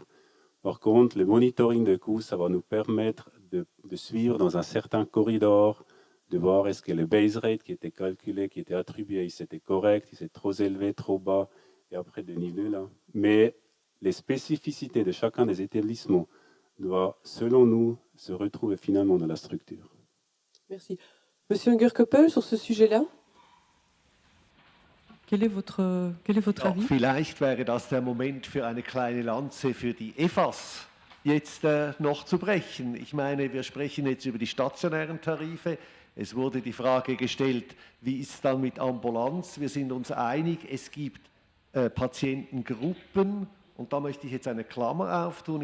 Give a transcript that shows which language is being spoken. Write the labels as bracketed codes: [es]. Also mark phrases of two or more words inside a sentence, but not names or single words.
[fr] Par contre, le monitoring de coûts, ça va nous permettre de suivre dans un certain corridor, de voir est-ce que le [en] base rate [fr] qui était calculé, qui était attribué, c'était correct, il s'est trop élevé, trop bas, et après de niveler là. Mais les spécificités de chacun des établissements doit, selon nous, se retrouver finalement dans la structure. Merci. Monsieur Ungerkoppel, sur ce sujet-là? Quel est votre Ja, avis? [de] vielleicht wäre das der Moment für eine kleine Lanze für die EFAS jetzt noch zu brechen. Ich meine, wir sprechen jetzt über die stationären Tarife. Es wurde die Frage gestellt, wie ist es dann mit Ambulanz? Wir sind uns einig, es gibt Patientengruppen und da möchte ich jetzt eine Klammer auftun.